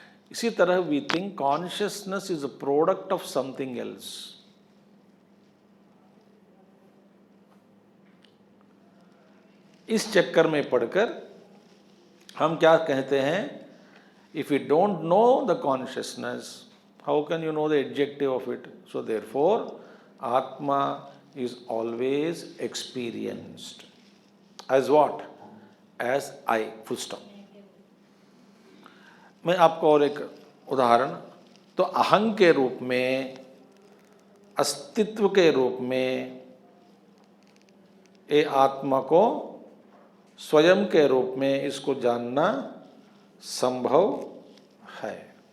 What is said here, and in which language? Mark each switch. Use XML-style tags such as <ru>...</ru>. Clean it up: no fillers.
<hi>इसी तरह</hi> <en>We think consciousness is a product of something else.</en> <hi>इस चक्कर में पढ़कर हम क्या कहते हैं,</hi> <en>If you don't know the consciousness, how can you know the adjective of it? So therefore atma is always experienced as what? As I, full stop.</en> <hi>मैं आपको और एक उदाहरण, तो अहं के रूप में, अस्तित्व के रूप में, ये आत्मा को स्वयं के रूप में इसको जानना संभव है।</hi>